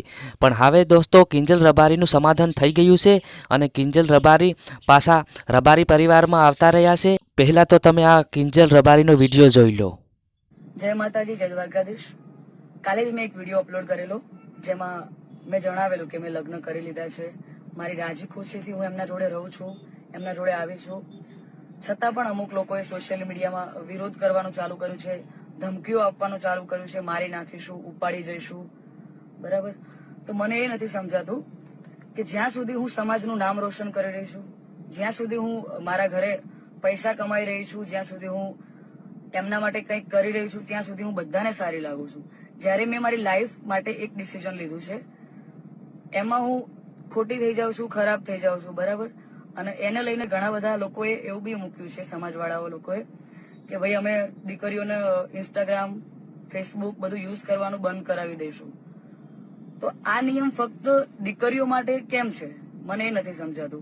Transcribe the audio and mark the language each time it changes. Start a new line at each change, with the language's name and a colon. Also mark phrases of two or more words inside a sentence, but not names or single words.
Gujarati: પણ હવે દોસ્તો કિંજલ રબારીનું સમાધાન થઈ ગયું છે અને કિંજલ રબારી પાછા રબારી પરિવારમાં આવતા રહ્યા છે। પહેલા તો તમે આ કિંજલ રબારીનો વિડિયો જોઈ લો। જય માતાજી, જય દ્વારકાધીશ। કાલે જ મેં એક વિડિયો અપલોડ કરેલો જેમાં મેં જણાવેલું કે મેં લગ્ન કરી લીધા છે। મારી રાજી ખુશીથી હું એમના જોડે રહું છું, એમના જોડે આવી છું। છતાં પણ અમુક લોકોએ સોશિયલ મીડિયામાં વિરોધ કરવાનું ચાલુ કર્યું છે, ધમકીઓ આપવાનું ચાલુ કર્યું છે, મારી નાખીશું, ઉપાડી જઈશું। બરાબર, તો મને એ નથી સમજાતું કે જ્યાં સુધી હું સમાજનું નામ રોશન કરી રહી છું, જ્યાં સુધી હું મારા ઘરે પૈસા કમાઈ રહી છું, જ્યાં સુધી હું એમના માટે કંઈક કરી રહી છું, ત્યાં સુધી હું બધાને સારી લાગું છું। જ્યારે મેં મારી લાઇફ માટે એક ડિસિઝન લીધું છે એમાં હું ખોટી થઈ જાઉં છું, ખરાબ થઈ જાઉં છું। बराबर, અને એને લઈને ઘણા બધા લોકોએ એવું બી મૂક્યું છે સમાજવાળાઓ લોકોએ કે ભાઈ અમે દીકરીઓને ઇન્સ્ટાગ્રામ, ફેસબુક બધું યુઝ કરવાનું બંધ કરાવી દઈશું। તો આ નિયમ ફક્ત દીકરીઓ માટે કેમ છે મને એ નથી સમજાતું।